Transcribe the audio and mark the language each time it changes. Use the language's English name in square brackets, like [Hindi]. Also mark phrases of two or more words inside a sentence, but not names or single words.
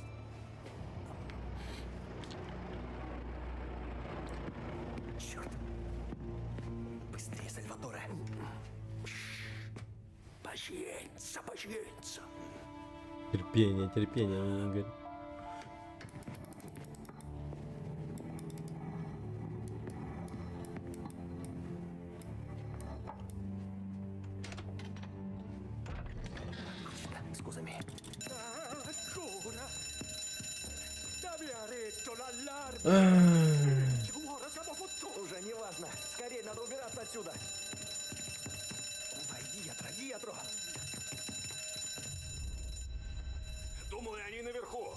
[Russian] Черт. Быстрее, Сальваторе. [Italian] pazienza, pazienza. [Russian] Терпение, терпение, Игорь. [Italian] Scusami. Ancora? T'avevi detto l'allarme! Ora siamo fottuti! [Russian] Уже не важно. Скорее, надо убираться отсюда. [Italian] Vai dietro, dietro. [Russian] Думаю, они наверху.